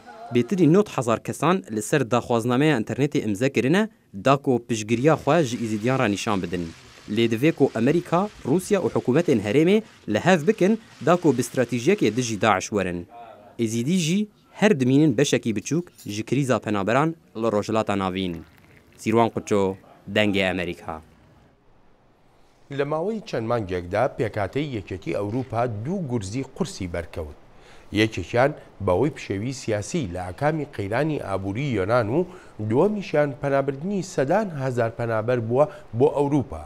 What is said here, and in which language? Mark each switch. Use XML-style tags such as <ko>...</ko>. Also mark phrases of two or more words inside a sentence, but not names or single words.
<ku>Bêtirî 9000 kesan li ser daxwaznameya internetê imze kirine da ku piştgiriya xwe ji êzîdiyan re nîşan bidin. Lê divê ku Amerîka, Rûsya û hikûmetên herêmê li hev bikin da ku bi stratejiyekê dijî Daeş werin. Êzîdî jî her dimînin beşekî biçûk ji krîza penaberan li Rojhilata Navîn. Sîrwan Quço, Dengê Amerîka.</ku> <ckb>لە ماوەی چەند مانگێکدا پێکاتەی یەکێتی ئەوروپا دوو گورزی قورسی بەرکەوت. یەکێکیان بەوەی پشێوی سیاسی لە ئاکامی قەیرانی ئابووری یۆنان و دووەمیشیان پەنابردنی سەدان هەزار پەنابەر بووە بۆ ئەوروپا.</ckb>